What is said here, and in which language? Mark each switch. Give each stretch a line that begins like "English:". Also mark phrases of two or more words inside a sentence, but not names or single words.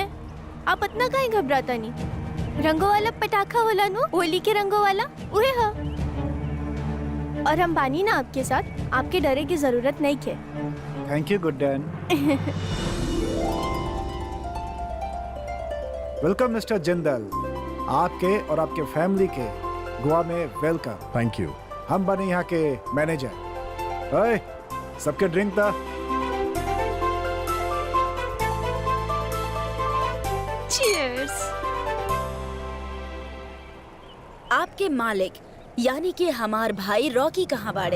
Bhojpuri: आप इतना काहे घबराता नहीं? रंगों वाला पटाखा होला नो, होली के रंगों वाला उहे हा। और हम बानी ना आपके साथ, आपके डरे की जरूरत नहीं है।
English: Thank you Guddan. Welcome Mister
Bhojpuri: जिंदल, आपके और आपके फैमिली के गोवा में वेलकम।
English: Thank you.
Bhojpuri: हम बने यहाँ के मैनेजर। ओए, सबके ड्रिंक था। चीयर्स। आपके मालिक यानी कि हमार भाई रॉकी कहाँ बाड़े?